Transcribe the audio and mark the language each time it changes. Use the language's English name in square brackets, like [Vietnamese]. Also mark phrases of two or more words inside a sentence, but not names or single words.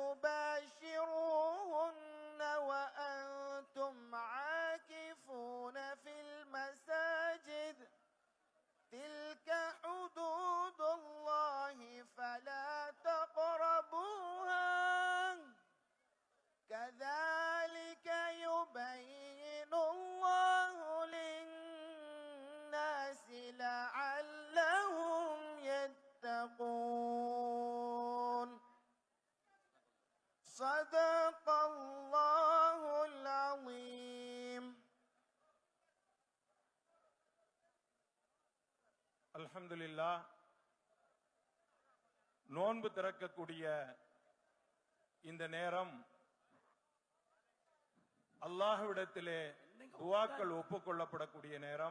[Arabic] تباشروهن وأنتم عاكفون في المساجد تلك حدود الله فلا تقربوها كذلك يبين الله للناس لعلهم يتقون. صدق الله العظيم. الحمد لله. [Tamil] நோன்பு திறக்கக்கூடிய இந்த நேரம் அல்லாஹ்விடத்திலே துஆக்கள் ஒப்புக்கொள்ளப்படக்கூடிய நேரம்.